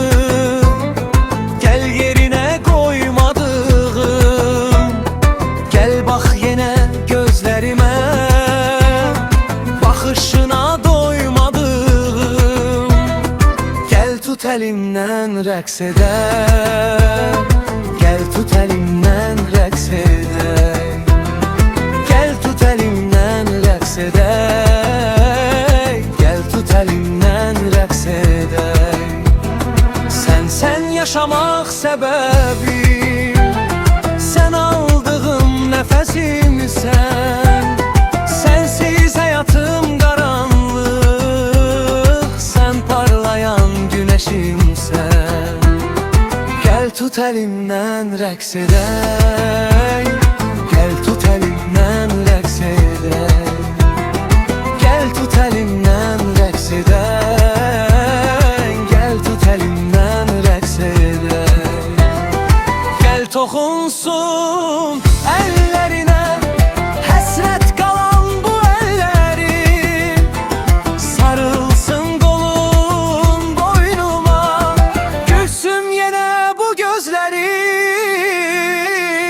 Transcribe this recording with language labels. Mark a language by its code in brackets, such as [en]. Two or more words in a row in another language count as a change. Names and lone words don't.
[tr] Gel yerine koymadığım, gel bak yine gözlerime, bakışına doymadım. Gel tut elimden [az] rəqs edək, [tr] gel tut elimden [az] rəqs edək, [tr] gel tut elimden [az] rəqs edək, [tr] gel tut elimden [az] rəqs edək. [tr] Sen yaşamak sebebim, sen aldığım nefesimsen. Sensiz hayatım karanlık, sen parlayan güneşimsen. Gel tut elimden [az] rəqs edək, [tr] gel tut elimden [az] rəqs edək, [tr] gel tut elimden [az] rəqs edək, [tr] gel tut elimden [az] rəqs edək. Gel toxunsun əllərinə, həsrət qalan bu əllərim, sarılsın qolun boynuma, gülsün yenə bu gözlərim.